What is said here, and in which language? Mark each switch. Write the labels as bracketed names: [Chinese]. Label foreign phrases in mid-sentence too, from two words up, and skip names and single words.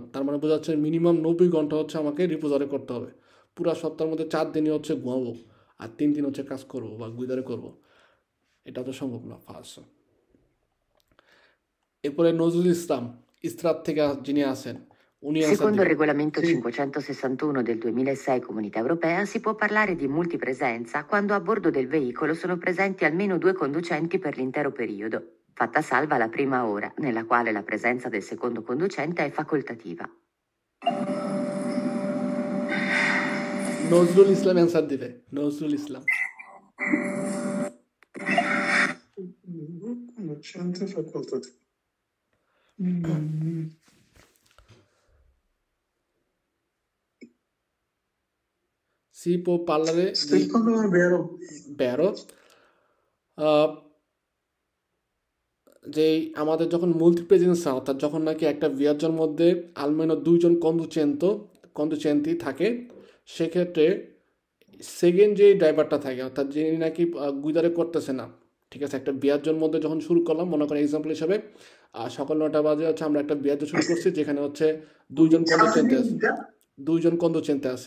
[Bangla] তার মানে বোঝা যাচ্ছে মিনিমাম 90 ঘন্টা হচ্ছে আমাকে রিপোজারে করতে হবে। পুরো সপ্তাহের মধ্যে 4 দিনই হচ্ছে ঘুমাবো আর 3 দিন হচ্ছে কাজ করবো বা গুইদারে করবো, এটা তো সম্ভব না। ফার্স্ট এরপরে নজরুল ইসলাম ইসরাত থেকে যিনি আছেন উনি [Italian] Secondo il regolamento 561 del 2006 Comunità Europea si può parlare di multipresenza quando a bordo del veicolo sono presenti almeno 2 conducenti per l'intero periodo, fatta salva la prima ora, nella quale la presenza del secondo conducente è facoltativa. [Bangla] নজরুল ইসলাম অ্যান্সার দিবে। নজরুল ইসলাম [Italian] si può parlare di vero, [Bangla] যে আমাদের যখন মাল্টিপ্রেজেন্স, অর্থাৎ যখন নাকি একটা ভিয়াজের মধ্যে আলমেনো 2 জন কন্ডুচেন্টি থাকে, সেক্ষেত্রে সেকেন্ড যে ড্রাইভারটা থাকে, অর্থাৎ যিনি নাকি গুইদারে করতেছে না, ঠিক আছে, একটা ভিয়াজের মধ্যে যখন শুরু করলাম, মনে করেন এক্সাম্পল হিসাবে সকাল 9টা বাজে হচ্ছে আমরা একটা ভিয়াজ শুরু করছি, যেখানে হচ্ছে 2 জন কন্ডুচেন্টে আসি।